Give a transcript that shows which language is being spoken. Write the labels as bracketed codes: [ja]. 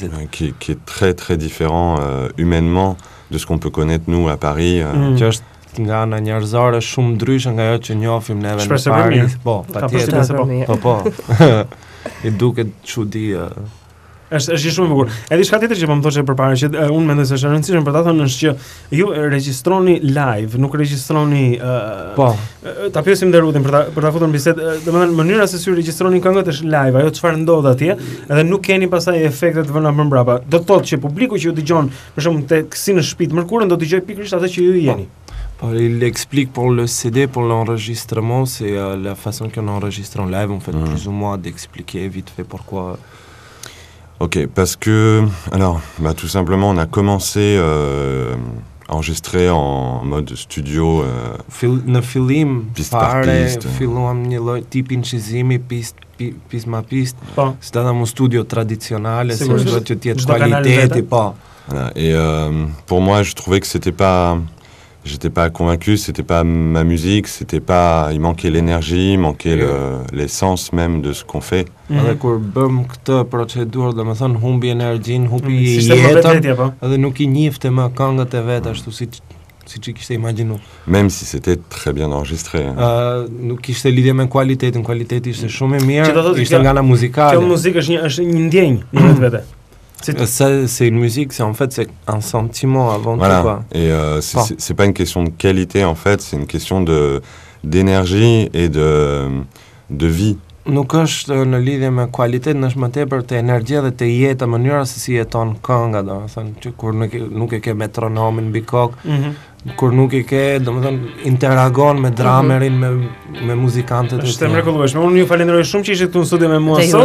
[fr] Qui est très très différent humainement de ce qu'on peut connaître nous à Paris. [sq] Nga ana njerëzore shumë ndryshe nga ajo që njohim neve në Paris. Po, patjetër. Po. I duket çudi. Është shumë e bukur. Edhe diçka tjetër që po më thoshte përpara që unë mendoj se është e rëndësishme për ta thënë është që ju regjistroni live, nuk regjistroni po. Ta pyesim dhe Rudin për ta futur në bisedë, domethënë mënyra se si regjistroni këngët është live, ajo çfarë ndodh atje, edhe nuk keni pastaj efekte të vëna më mbrapa. Do të thotë që publiku që ju dëgjon, për shembull tek si në shtëpi të mërkurën do dëgjoj pikërisht atë që ju jeni. [fr] Il explique pour le CD, pour l'enregistrement, c'est la façon qu'on enregistre en live, en fait, plus ou moins d'expliquer vite fait pourquoi. Ok, parce que, alors, tout simplement, on a commencé à enregistrer en mode studio. [sq] Në fillim, [fr] piste. [sq] Filluam një lloj tipi nxizimi, pist ma pist. [fr] C'était dans mon studio traditionnel, c'est [sq] që të jetë qualiteti, po. [fr] Et pour moi, je trouvais que j'étais pas convaincu, c'était pas ma musique, il manquait l'énergie, il manquait l'essence même de ce qu'on fait. [sq] Edhe kur bëm këtë procedurë, domethënë humbi energjinë, humbi jetën, edhe nuk I njihte më këngët e vet ashtu siç I kishte imagjinuar. [fr] Même si c'était très bien enregistré. [sq] Nuk kishte lidhje me kualitetin, kualiteti ishte shumë I mirë, ishte nga ana muzikale. Kjo muzikë është një ndjenjë në vetë. [fr] C'est une musique, c'est un sentiment avant voilà. tout. Quoi. Et c'est pas une question de qualité en fait, c'est une question d'énergie et de vie. [sq] Nuk është në lidhje me kualitetin, është më tepër te energjia dhe te jeta, mënyra se si jeton kënga, domethënë që kur nuk e ke metronomin mbi kokë, kur nuk e ke, domethënë interagon me dramerin, me muzikantët e tjerë. Është mrekullueshme. Unë ju falenderoj shumë që ishit këtu në studio me mua sot.